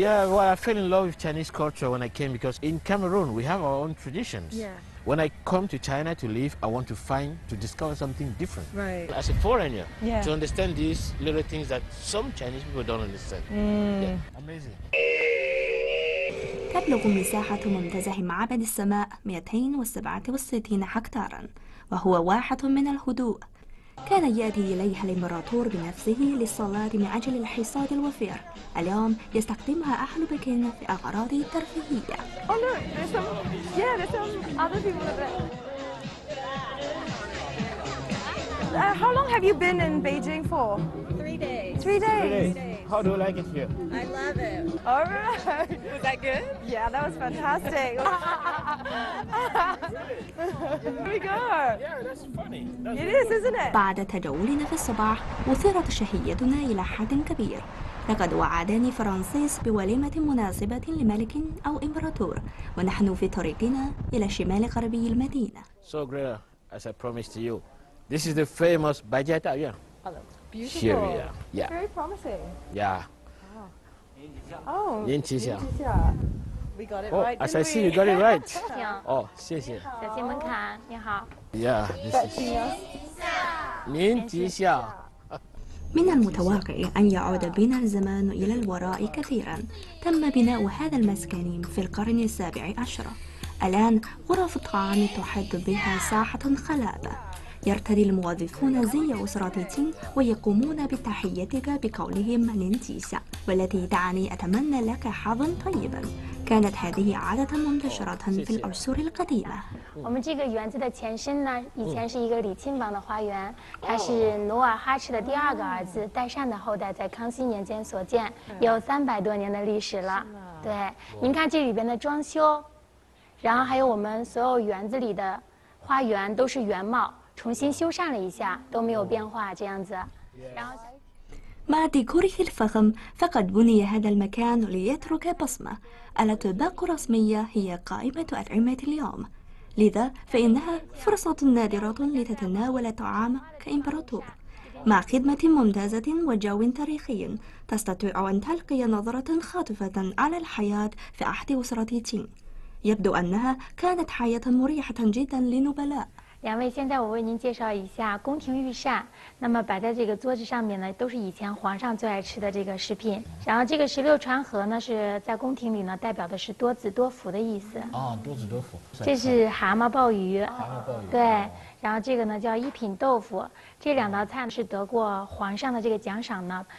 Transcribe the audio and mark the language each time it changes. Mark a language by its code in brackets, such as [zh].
[en] Yeah, well, I fell in love with Chinese culture when I came because in Cameroon, we have our own traditions. Yeah. When I come to China to live, I want to discover something different. Right. As a foreigner, Yeah. to understand these little things that some Chinese people don't understand. Yeah, amazing. [ar] تبلغ مساحة منتزه معبد السماء 267 هكتارا، وهو واحة من الهدوء. كان يأتي إليها الإمبراطور بنفسه للصلاة من أجل الحصاد الوفير. اليوم يستخدمها أهل بكين في أغراض ترفيهية. [en] Oh look, there's some other people over there. How long have you been in Beijing for? 3 days. 3 days. How do you like it here? I love it. All right. Was that good? Yeah, that was fantastic. Here we go. Yeah, that's funny. It is, isn't it? [ar] بعد تجولنا في الصباح أثيرت شهيتنا إلى حد كبير. لقد وعدني فرانسيس بوليمة مناسبة لملك أو إمبراطور، ونحن في طريقنا إلى شمال غربي المدينة. [en] So Greta, as I promised to you, this is the famous Bajia Taoyuan. Oh, that's beautiful. Here, yeah. Very promising. Yeah. Oh, we got it Oh, right. as didn't I see, we? you got it right. [zh] 行， Oh, 谢谢。小进门槛，你好。 [en] Yeah, this is [zh] 您吉祥。 [ar] من المتوقع أن يعود بنا الزمان إلى الوراء كثيرا. تم بناء هذا المسكن في القرن السابع عشر. الآن غرف الطعام تحد بها ساحة خلابة. يرتدي الموظفون زي أسرة تين ويقومون بتحيتك بقولهم نينتيشا، والتي تعني أتمنى لك حظا طيبا. كانت هذه عادة منتشرة في العصور القديمة. [zh] 我们这个园子的前身呢，以前是一个李亲王的花园，它是努尔哈赤的第2个儿子代善的后代在康熙年间所建，有300多年的历史了。对，您看这里边的装修，然后还有我们所有园子里的花园都是原貌。重新修缮了一下，都没有变化这样子。然后 [ar] مع ديكوره الفخم فقد بني هذا المكان ليترك بصمة ألا تباق رسمية هي قائمة أطعمة اليوم. لذا فإنها فرصة نادرة لتتناول طعام كإمبراطور مع خدمة ممتازة وجو تاريخي. تستطيع أن تلقي نظرة خاطفة على الحياة في أحد أسرة تين. يبدو أنها كانت حياة مريحة جدا للنبلاء. [zh] 两位，现在我为您介绍一下宫廷御膳。那么摆在这个桌子上面呢，都是以前皇上最爱吃的这个食品。然后这个16川河呢，是在宫廷里呢，代表的是多子多福的意思。哦，多子多福。这是蛤蟆鲍鱼。蛤蟆鲍鱼。对，然后这个呢叫一品豆腐。这两道菜是得过皇上的这个奖赏呢。